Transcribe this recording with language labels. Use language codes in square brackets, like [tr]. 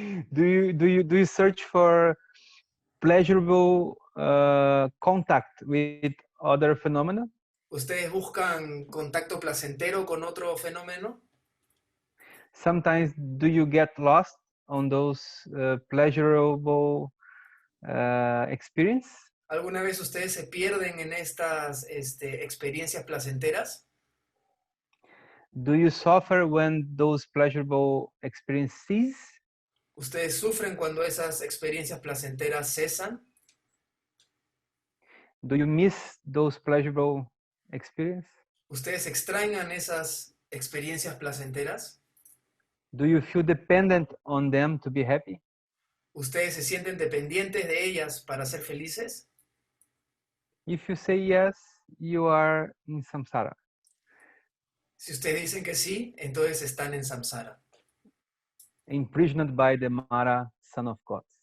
[en] Do you search for pleasurable contact with other phenomena? [es] ¿Ustedes buscan contacto placentero con otro fenómeno? [en] Sometimes do you get lost on those pleasurable experience? [es] ¿Alguna vez ustedes se pierden en estas experiencias placenteras? [en] Do you suffer when those pleasurable experiences cease? [es] ¿Ustedes sufren cuando esas experiencias placenteras cesan? [en] Do you miss those pleasurable experiences? [es] ¿Ustedes extrañan esas experiencias placenteras? [en] Do you feel dependent on them to be happy? [es] ¿Ustedes se sienten dependientes de ellas para ser felices? [en] If you say yes, you are in samsara. [es] Si ustedes dicen que sí, entonces están en samsara, [en] Imprisoned by the Mara, son of God.